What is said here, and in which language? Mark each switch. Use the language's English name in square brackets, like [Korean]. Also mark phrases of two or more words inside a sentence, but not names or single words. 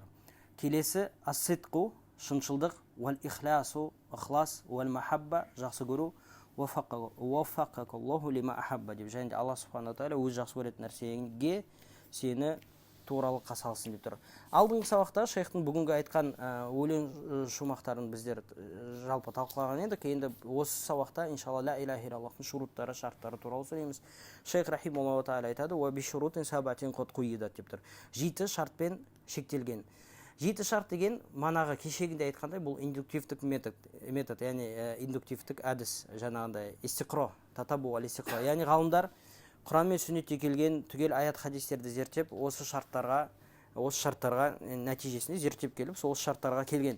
[Kazakh] Келесі ас-сидқу, шыншылдық, [Arabic] والإخلاص, [Kazakh] ықлас, [Arabic] والمحبة, [Kazakh] жақсы көру, [Arabic] وفقك الله لما أحب [Kazakh] деп, және де Алла [Arabic] سبحانه تعالى [Kazakh] өз жақсы көретін нәрсеге сені туралыққа салсын деп тұр. Алдыңғы сабақта шейхтің бүгінгі айтқан өлең шумақтарын біздер жалпы талқылаған едік. Енді осы сабақта иншалла [Arabic] لا إله إلا الله [Kazakh] шуруттары, шарттары туралы сөйлейміз. Шейх [Arabic] رحمه الله تعالى [Kazakh] айтады: [Arabic] "وبشروط سبعة قد قيدت" [Kazakh] деп тұр. 7 шартпен шектелген. 7 шарт деген манағы кешегінде айтқандай, бұл индуктивтік метод, яғни индуктивтік әдіс, жаңағындай истиқро, [Arabic] تتبع الاستقراء. [Kazakh] Яғни ғалымдар Құран мен сүннетте келген түгел аят хадистерді зерттеп, осы шарттарға нәтижесінде зерттеп келіп, сол шарттарға келген.